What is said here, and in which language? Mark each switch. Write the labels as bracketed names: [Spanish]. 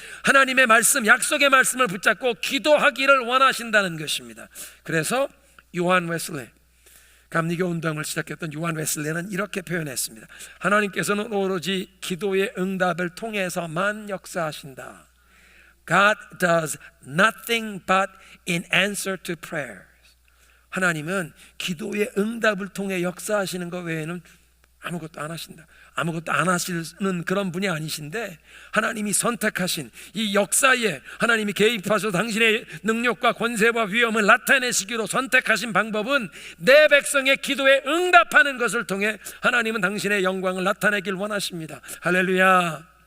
[Korean] 하나님의 말씀, 약속의 말씀을 붙잡고 기도하기를 원하신다는 것입니다. 그래서 요한 웨슬리, 감리교 운동을 시작했던 요한 웨슬리는 이렇게 표현했습니다. 하나님께서는 오로지 기도의 응답을 통해서만 역사하신다. [English] God does nothing but in answer to prayers. [Korean] 하나님은 기도의 응답을 통해 역사하시는 것 외에는 아무것도 안 하신다. 아무것도 안 하시는 그런 분이 아니신데, 하나님이 선택하신 이 역사에 하나님이 개입하셔서 당신의 능력과 권세와 위엄을 나타내시기로 선택하신 방법은 내 백성의 기도에 응답하는 것을 통해 하나님은 당신의 영광을 나타내길 원하십니다. 할렐루야.